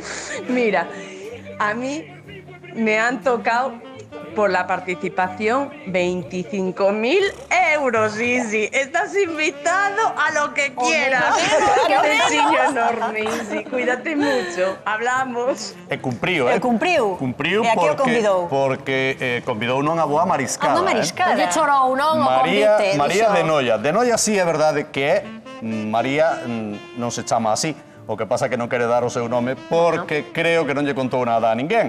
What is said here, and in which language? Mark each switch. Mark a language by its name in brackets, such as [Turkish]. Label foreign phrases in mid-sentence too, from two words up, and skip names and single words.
[Spanish] Mira, a mí me han tocado por la participación 25.000 euros, Isi. Estás invitado a lo que quieras. Un besillo enorme, Isi. Cuídate mucho. Hablamos. [Galician] E cumpriu, E cumpriu. Cumpriu E a que o convidou? porque convidou non a boa mariscada. A boa mariscada. Oye, chorou, non? O María convite, de Noia. De Noia sí é verdade que é María non se chama así. O que pasa que non quere dar o seu nome porque creo que non lle contou nada a ninguén.